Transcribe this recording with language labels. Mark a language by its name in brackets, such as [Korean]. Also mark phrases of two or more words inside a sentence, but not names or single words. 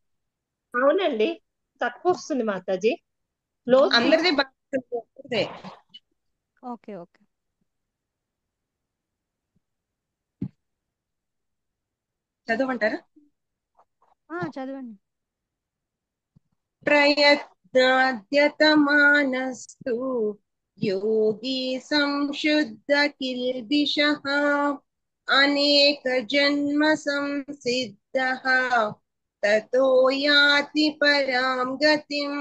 [Telugu] అవునండి తక్కువ వస్తుంది మాతాజీ లో అందరిదే బాగా వస్తుంది, ఒక్కరిదే. [English] okay okay [Telugu] చదవమంటారా చదవండి [Sanskrit] प्रयत्नाद्यतमानस्तु योगी संशुद्धकिल्बिषः अनेकजन्मसंसिद्धः ततो याति परां गतिम्